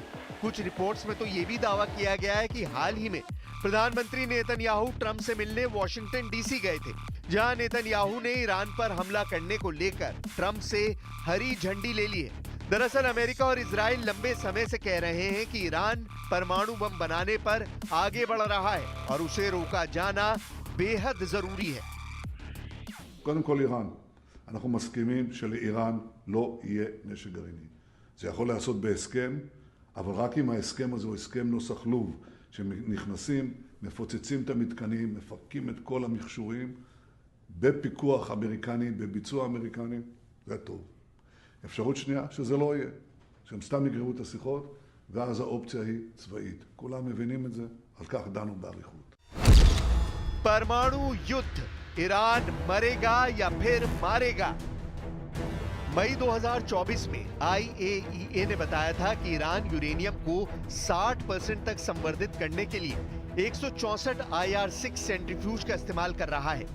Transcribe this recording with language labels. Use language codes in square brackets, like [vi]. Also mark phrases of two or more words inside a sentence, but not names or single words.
[hi] कुछ रिपोर्ट्स में तो ये भी दावा किया गया है कि हाल ही में प्रधानमंत्री नेतन्याहू ट्रंप से मिलने वॉशिंगटन डीसी गए थे, जहां नेतन्याहू ने ईरान पर हमला करने को लेकर ट्रंप से हरी झंडी ले ली है। दरअसल अमेरिका और इजराइल लंबे समय से कह रहे हैं कि ईरान परमाणु बम बनाने पर आगे बढ़ रहा है और उसे रोका जाना बेहद जरूरी है। [he] קודם כל איראן, אנחנו מסכימים שלאיראן לא יהיה נשק גרעיני. זה יכול לעשות בהסכם, אבל רק אם ההסכם הזה הוא הסכם נוסח לוב, שנכנסים, מפוצצים את המתקנים, מפרקים את כל המכשורים, בפיקוח אמריקני, בביצוע אמריקני, זה טוב. אפשרות שנייה, שזה לא יהיה, שהם סתם יגררו את השיחות, ואז האופציה היא צבאית. כולם מבינים את זה, על כך דנו באריכות. [hi] परमाणु युद्ध, ईरान मरेगा या फिर मारेगा? मई 2024 में IAEA ने बताया था कि ईरान यूरेनियम को 60% तक संवर्धित करने के लिए 164 IR-6 सेंट्रीफ्यूज का इस्तेमाल कर रहा है।